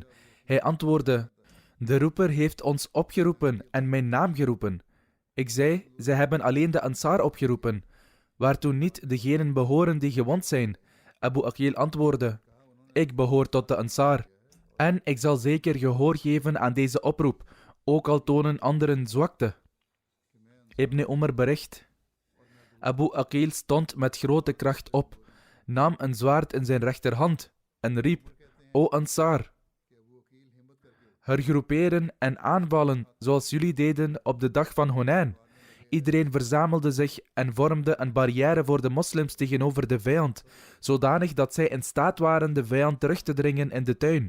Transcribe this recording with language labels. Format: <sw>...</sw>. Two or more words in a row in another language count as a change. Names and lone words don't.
<nl>Hij antwoordde: De roeper heeft ons opgeroepen en mijn naam geroepen. Ik zei: Zij hebben alleen de Ansar opgeroepen, waartoe niet degenen behoren die gewond zijn. Abu Aqil antwoordde: Ik behoor tot de Ansar. En ik zal zeker gehoor geven aan deze oproep, ook al tonen anderen zwakte. Ibn Umar bericht: Abu Aqil stond met grote kracht op, nam een zwaard in zijn rechterhand en riep: O Ansar, hergroeperen en aanvallen zoals jullie deden op de dag van Hunain. Iedereen verzamelde zich en vormde een barrière voor de moslims tegenover de vijand, zodanig dat zij in staat waren de vijand terug te dringen in de tuin.</nl>